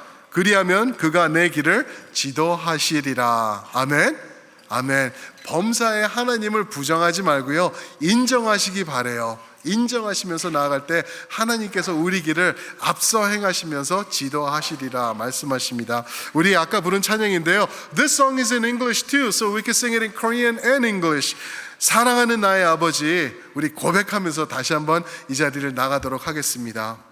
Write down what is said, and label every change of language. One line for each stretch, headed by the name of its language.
Korean: 그리하면 그가 내 길을 지도하시리라. 아멘. 아멘. 범사에 하나님을 부정하지 말고요, 인정하시기 바래요. 인정하시면서 나아갈 때 하나님께서 우리 길을 앞서 행하시면서 지도하시리라 말씀하십니다. 우리 아까 부른 찬양인데요,
English: This song is in English too, so we can sing it in Korean and English.
Korean: 사랑하는 나의 아버지, 우리 고백하면서 다시 한번 이 자리를 나가도록 하겠습니다.